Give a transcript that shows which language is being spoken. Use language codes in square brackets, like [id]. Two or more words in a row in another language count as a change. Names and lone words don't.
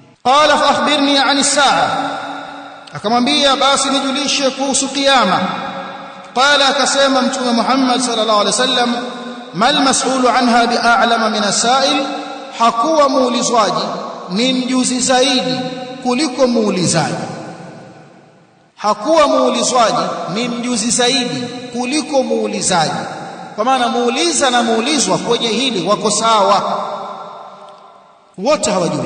[ar] قال فأخبرني عن الساعة, [sw] akamwambia basi nijulishe kuhusu kiyama. [ar] Qala, [sw] akasema Mtume Muhammad [ar] صلى الله عليه وسلم ما المسؤول عنها بأعلم من السائل, [sw] hakuwa muulizwaji ni mjuzi zaidi kuliko muulizaji. Hakuwa muulizwaji ni mjuzi zaidi kuliko muulizaji, kwa maana muuliza na muulizwa kwenye hili wako sawa, wote hawajui.